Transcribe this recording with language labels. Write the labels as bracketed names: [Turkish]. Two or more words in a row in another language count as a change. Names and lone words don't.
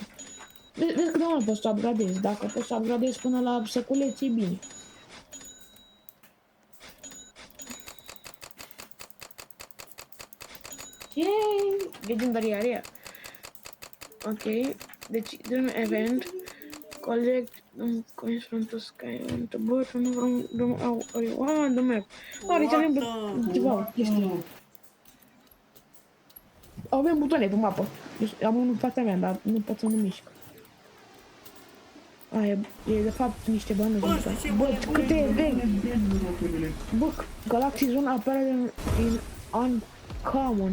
[Romanian] Vezi că nu poți să upgradezi. Dacă poți să upgradezi până la săculeți, e bine. [English] Yay! Legendary area. [Romanian] Ok. Deci, [English] drum event. Collect coins from the sky on the bottom from the map. [Romanian] Deci avem ceva chestii. Avem butoane pe mapă. Deci, am unul în fața mea, dar nu pot să nu mișc. Aia e de fapt niște bani. Bă, câte vei? Bă, Galaxy Zone apare în Uncommon.